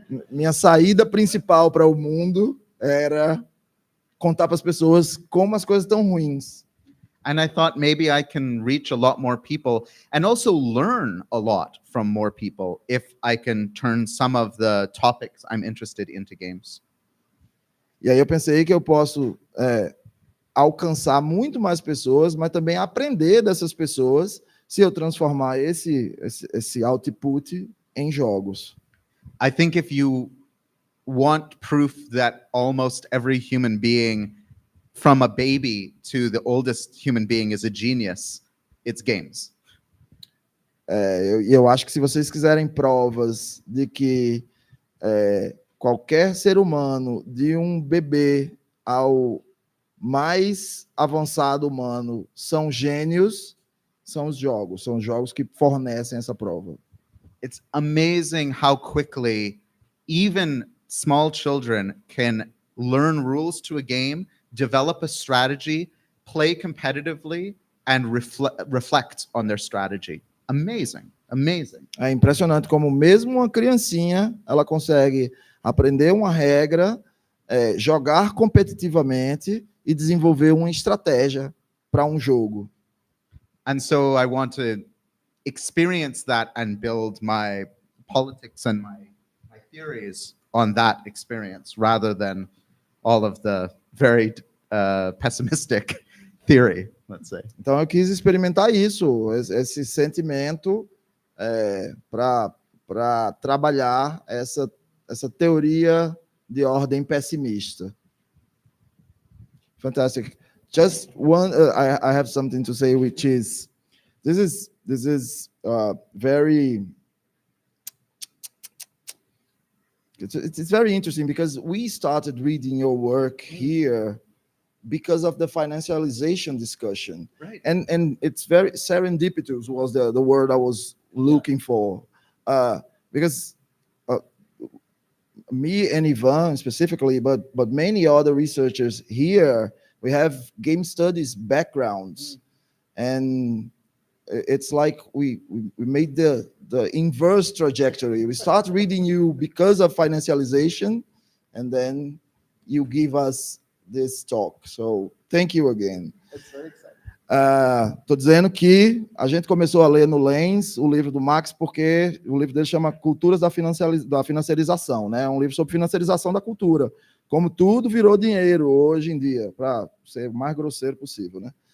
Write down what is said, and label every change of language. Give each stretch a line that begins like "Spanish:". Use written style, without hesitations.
Portuguese: Minha saída principal para o mundo era contar para as pessoas como as coisas estão ruins.
English: And I thought maybe I can reach a lot more people and also learn a lot from more people if I can turn some of the topics I'm interested into games.
Portuguese: E aí eu pensei que eu posso alcançar muito mais pessoas, mas também aprender dessas pessoas se eu transformar esse output em jogos.
English: I think if you want proof that almost every human being, from a baby to the oldest human being, is a genius, it's games.
Portuguese: Eu acho que se vocês quiserem provas de que qualquer ser humano, de um bebê ao mais avançado humano, são gênios, são os jogos que fornecem essa prova.
English: It's amazing how quickly even small children can learn rules to a game develop a strategy, play competitively, and reflect on their strategy. Amazing, amazing.
Portuguese: É impressionante como mesmo uma criancinha, ela consegue aprender uma regra, jogar competitivamente e desenvolver uma estratégia para um jogo.
English: And so I want to experience that and build my politics and my theories on that experience rather than all of the very pessimistic theory, let's say.
Portuguese: Então eu quis experimentar isso, esse sentimento para trabalhar essa teoria de ordem pessimista.
English: Fantastic. Just one, I have something to say, which is this is very. It's very interesting because we started reading your work here because of the financialization discussion, Right. and it's very serendipitous was the word I was looking for, because me and Ivan specifically, but many other researchers here, we have game studies backgrounds, and it's like we made the inverse trajectory. We start reading you because of financialization, and then you give us this talk. So thank you again. It's very exciting.
Portuguese: Tô dizendo que a gente começou a ler no Lens o livro do Max porque o livro dele chama Culturas da Financiarização, né? É um livro sobre financiarização da cultura. Como tudo virou dinheiro hoje em dia, para ser o mais grosseiro possível, né?